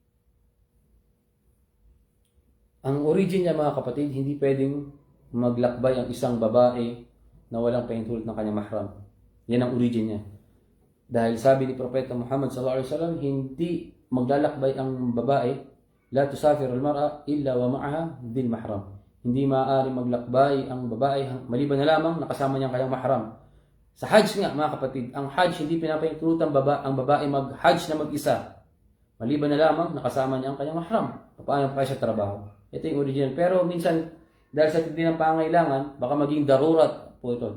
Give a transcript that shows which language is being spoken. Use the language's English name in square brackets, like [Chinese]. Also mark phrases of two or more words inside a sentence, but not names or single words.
[Filipino] Ang origin niya mga kapatid, hindi pwedeng maglakbay ang isang babae na walang pahintulot ng kanyang mahram. Yan ang origin niya. Dahil sabi ni Propeta Muhammad SAW, hindi maglalakbay ang babae, [Arabic] la tusafir al-mar'a illa wa ma'aha dhil mahram. [Filipino] Hindi maaari maglakbay ang babae maliban na lamang nakasama niya ang kanyang mahram. Sa Hajj nga mga kapatid, ang Hajj hindi pinapahintulutan ang babae mag-Hajj na mag-isa. Maliban na lamang nakasama niya ang kanyang mahram. Paano pa siya trabaho? Ito yung original. Pero minsan, dahil sa tindi ng pangailangan, baka maging darurat po ito.